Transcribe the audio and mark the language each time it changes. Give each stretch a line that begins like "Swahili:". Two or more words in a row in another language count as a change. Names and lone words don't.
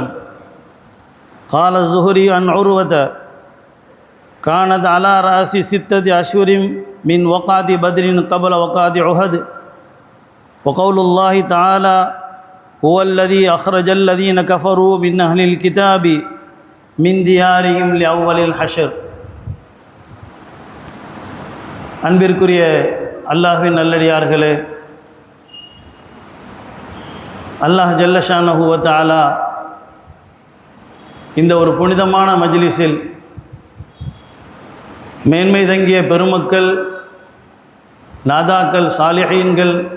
Arabic: قال الزهري عن عروة: كانت على رأس 6 أشهر من وقعة بدر قبل وقعة أحد. وقول الله تعالى: هو الذي أخرج الذين كفروا من أهل الكتاب من ديارهم لأول الحشر.
Tamil: அன்பிற்குரிய அல்லாஹ்வின் நல்லடியார்களே,
Arabic: الله جل شأنه وتعالى
Tamil: இந்த ஒரு புனிதமான மஜ்லிஸில் மேன்மை தங்கிய பெருமக்கள், நாதாக்கள், சாலிஹீன்கள்,